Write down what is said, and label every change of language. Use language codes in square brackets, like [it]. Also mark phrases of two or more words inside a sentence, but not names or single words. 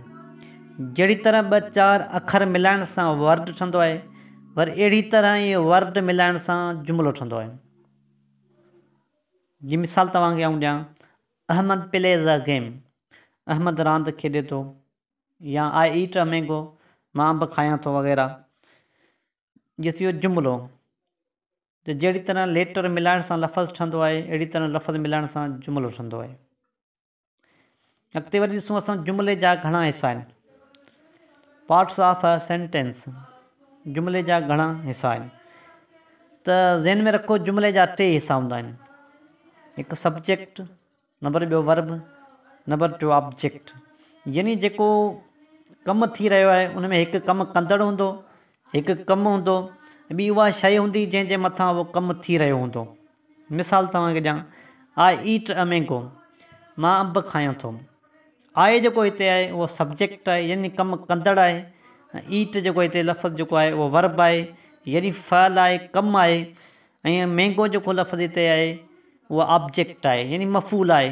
[sd] जहिड़ी तरह 2-4 अखर मिलाइण सां वर्ड ठहंदो आहे, वरी अहिड़ी तरह इहे वर्ड मिलाइण सां जुमिलो ठहंदो आहे। जी मिसाल तव्हांखे आउं ॾियां, [en] Ahmad plays a game, [sd] अहमद रांदि खेॾे थो। या [en] I eat a mango, [sd] मां अंब खायां थो वग़ैरह। इहो थी वियो जुमिलो। त जहिड़ी तरह लेटर मिलाइण सां लफ़्ज़ ठहंदो आहे, अहिड़ी तरह लफ़्ज़ मिलाइण सां जुमिलो ठहंदो आहे। अॻिते वरी ॾिसूं असां जुमिले जा घणा हिसा आहिनि। [en] parts of a sentence, [sd] जुमिले जा घणा हिसा आहिनि। त ज़हन में रखो जुमिले जा 3 हिसा हूंदा आहिनि। हिकु सब्जेक्ट, नंबर ॿियो वर्ब, नंबर टियों ऑब्जेक्ट। यानी जेको कमु थी रहियो आहे उन में हिकु कमु कंदड़ हूंदो, हिकु कमु हूंदो, ॿी उहा शइ हूंदी जंहिंजे मथां उहो कमु थी रहियो हूंदो। मिसाल तव्हांखे ॾियां, [en] I eat a mango, [sd] मां अंब खायां थो। आई जेको हिते आहे उहो सब्जेक्ट आहे यानी कमु कंदड़ आहे। ईट जेको हिते लफ़्ज़ जेको आहे उहो वर्ब आहे यानी फ़अल आहे, कमु आहे। ऐं मैंगो जेको लफ़्ज़ हिते आहे उहो ऑब्जेक्ट आहे यानी मफ़ूल आहे।